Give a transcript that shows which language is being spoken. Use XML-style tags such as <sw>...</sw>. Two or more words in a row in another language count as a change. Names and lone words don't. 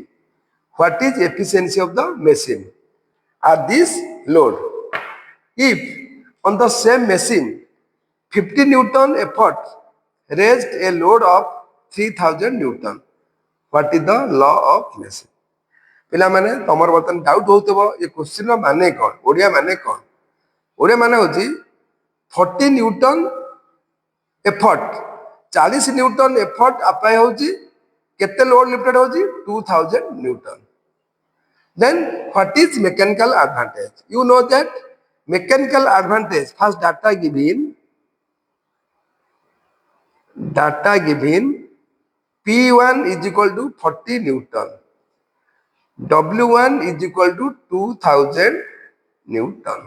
<en>What is efficiency of the machine? At this load, if on the same machine 50 Newton effort raised a load of 3000 Newton, what is the law of machine?</en> <or>ପିଲାମାନେ ତମର ବର୍ତ୍ତମାନ ଡାଉଟ୍ ହଉଥିବ ଏ କ୍ୱେଶ୍ଚିନ୍ର ମାନେ କ'ଣ, ଓଡ଼ିଆ ମାନେ କ'ଣ? ଓଡ଼ିଆ ମାନେ ହେଉଛି 40</or> <en>Newton effort,</en> <or>40</or> <en>Newton effort</en> <or>ଆପ୍ଲାଏ ହେଉଛି, କେତେ</or> <en>load lifted</en> <or>ହେଉଛି 2000 ନ୍ୟୁଟନ.</or> <en>Then what is mechanical advantage? You know that mechanical advantage, first data given P1 is equal to 40 Newton. W1 is equal to 2000 Newton.</en>